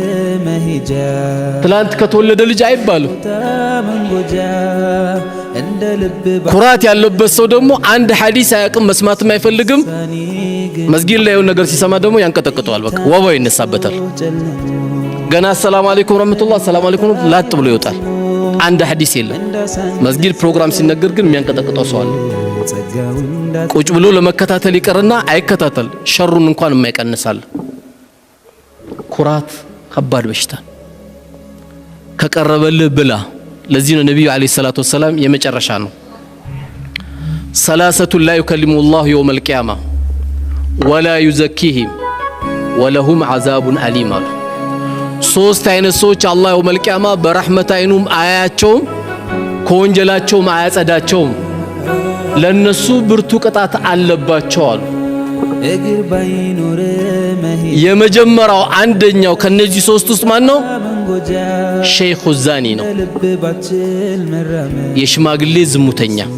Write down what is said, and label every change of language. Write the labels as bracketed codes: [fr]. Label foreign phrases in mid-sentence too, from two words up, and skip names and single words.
[am] ትላንት ከተወለደ ልጅ አይባልም ኩራት ያለበት ሰው ደግሞ አንድ ሐዲስ አያውቅም መስማትም አይፈልግም መስጊድ ላይ የሆነ ነገር ሲሰማ ደግሞ ያንቀጠቅጠዋል በቃ ወባው ይነሳበታል ገና [ar] سلام عليكم ورحمة الله سلام عليكم [am] ላጥ ብሎ ይወጣል አንድ ሐዲስ የለም መስጊድ ፕሮግራም ሲነገር ግን የሚያንቀጠቅጠው ሰው አለ ቁጭ ብሎ ለመከታተል ይቀርና አይከታተል ሸሩን እንኳን የማይቀንሳል ኩራት ከባድ በሽታ ከቀረበልህ ብላ ለዚህ ነው ነብዩ [ar] عليه الصلاة والسلام [am] የመጨረሻ ነው [ar] ثلاثة لا يكلمهم الله يوم القيامه ولا يزكيهم ولهم عذاب أليم [am] ሶስት አይነት ሰዎች አላህ [ar] يوم القيامه [am] በረህመት አይኑም አያቸውም ከወንጀላቸውም አያጸዳቸውም ለነሱ ብርቱ ቅጣት አለባቸው አሉ የመጀመሪያው አንደኛው ከነዚህ ሶስት ውስጥ ማን ነው [ar] شيخ زان [am] ነው የሽማግሌ ዝሙተኛ